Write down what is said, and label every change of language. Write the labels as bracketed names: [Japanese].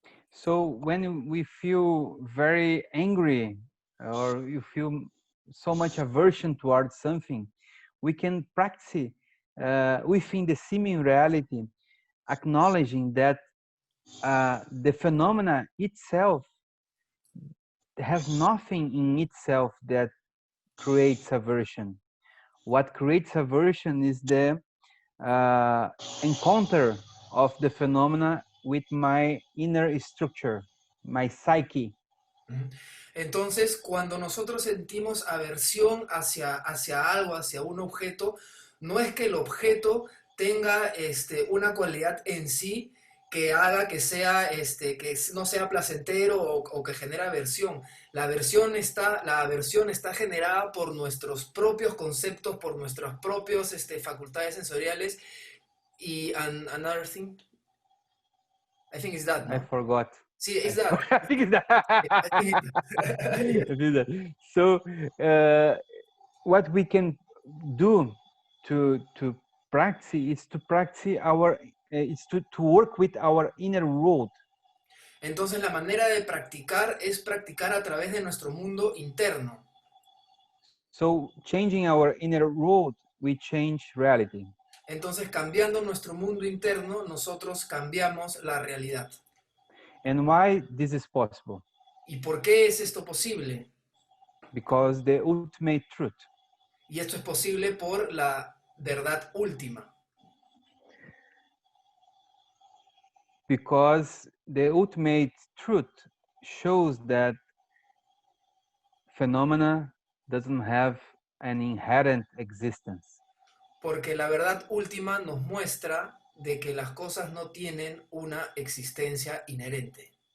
[English] So when we feel very angry or you feel so much aversion towards something, we can practice within the seeming reality, acknowledging that the phenomena itself has nothing in itself that creates aversion. What creates aversion is the encounter of the phenomena with my inner structure, my psyche. [Spanish] Entonces, cuando nosotros sentimos aversión hacia algo, hacia un objeto, no es que el objeto tenga una cualidad en sí que haga que sea que no sea placentero o que genere aversión. La aversión está generada por nuestros propios conceptos, por nuestras propias facultades sensoriales. [English] Y another thing, I think it's that, I [Spanish] no? [English] forgot. Sí, it's that. I think it's that. I think I think that. So, what we can do to practice is to practice our is to work with our inner world. [Spanish] Entonces la manera de practicar es practicar a través de nuestro mundo interno. [English] So, changing our inner world, we change reality. [Spanish] Entonces cambiando nuestro mundo interno, nosotros cambiamos la realidad. [English] And why this is possible? [Spanish] ¿Y por qué es esto posible? [English] Because the ultimate truth. [Spanish] Y esto es posible por la verdad última. [English] Because the ultimate truth shows that phenomena doesn't have an inherent existence. [Spanish] Porque la verdad última nos muestra de que las cosas no tienen una existencia inherente.